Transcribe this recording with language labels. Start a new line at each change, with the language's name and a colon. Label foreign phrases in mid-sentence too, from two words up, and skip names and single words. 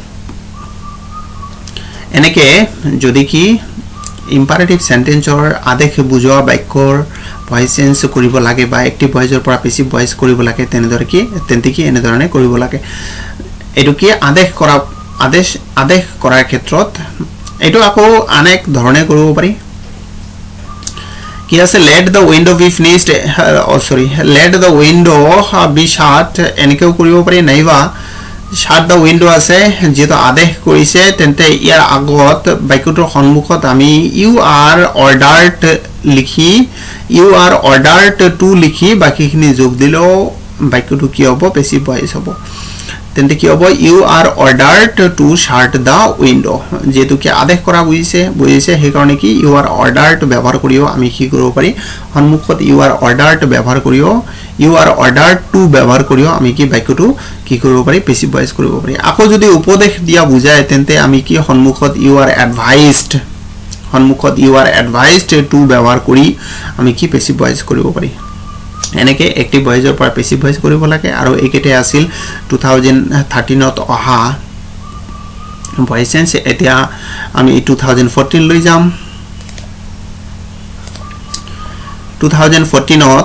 Assamese: এনেকে যদি কি
English: imperative sentence
Assamese: আদেশ বুজোৱা বাক্যৰ
English: voice change
Assamese: কৰিব লাগে বা
English: active voice
Assamese: পৰা
English: passive voice
Assamese: কৰিব লাগে তেনে ধৰণে কৰিব লাগে এটো কি আদেশ কৰাৰ ক্ষেত্ৰত এটো আকৌ অনেক ধৰণে কৰিব পাৰি কি আছে
English: let the window be finished let the window be shut
Assamese: এনেকেও কৰিব পাৰি নাইবা
English: shut the window
Assamese: আছে যেটো আদেশ কৰিছে তেন্তে ইয়াৰ আগত বাক্যটোৰ সন্মুখত আমি
English: you are ordered to
Assamese: লিখি বাকিখিনি যোগ দিলো বাক্যটো কি হ'ব
English: passive voice
Assamese: হ'ব তেন্তে কি হ'ব
English: you are ordered to shut the window
Assamese: যেটো কি আদেশ কৰা বুজিছে সেই কাৰণে কি
English: you are ordered
Assamese: ব্যৱহাৰ কৰিও আমি কি কৰিব পাৰি সন্মুখত
English: you are ordered
Assamese: ব্যৱহাৰ কৰিও
English: you are ordered to
Assamese: ব্যৱহাৰ কৰিও আমি কি বাক্যটো কি কৰিব পাৰি
English: passive voice
Assamese: কৰিব পাৰি আকৌ যদি উপদেশ দিয়া বুজায় তেন্তে আমি কি সন্মুখত
English: you are advised to
Assamese: ব্যৱহাৰ কৰি আমি কি
English: passive voice
Assamese: কৰিব পাৰি এনেকে
English: active voice
Assamese: পৰা
English: passive voice
Assamese: কৰিব লাগে আৰু একেতে আছিল 2013 ত অহা
English: voice change
Assamese: এতিয়া আমি 2014 লৈ যাম 2014